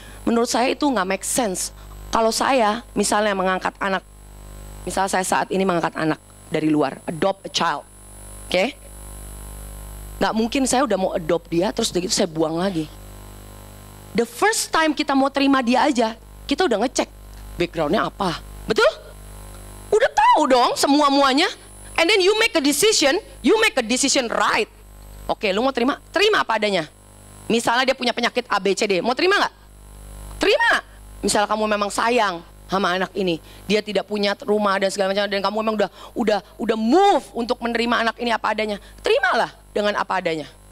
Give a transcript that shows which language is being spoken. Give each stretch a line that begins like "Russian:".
Indonesian: Menurut saya itu gak make sense. Kalau saya misalnya mengangkat anak, misalnya saya saat ini mengangkat anak dari luar,
English: adopt a child,
Indonesian: oke? Gak mungkin saya udah mau adopt dia, terus udah gitu saya buang lagi.
English: The first time
Indonesian: kita mau terima dia aja, kita udah ngecek backgroundnya apa, betul? Udah tahu dong semua-muanya.
English: And then you make a decision right.
Indonesian: Oke, lu mau terima? Terima apa adanya. Misalnya dia punya penyakit A, B, C, D, mau terima gak? Terima. Misalnya kamu memang sayang sama anak ini, dia tidak punya rumah dan segala macam, dan kamu memang udah move untuk menerima anak ini apa adanya, terimalah dengan apa adanya.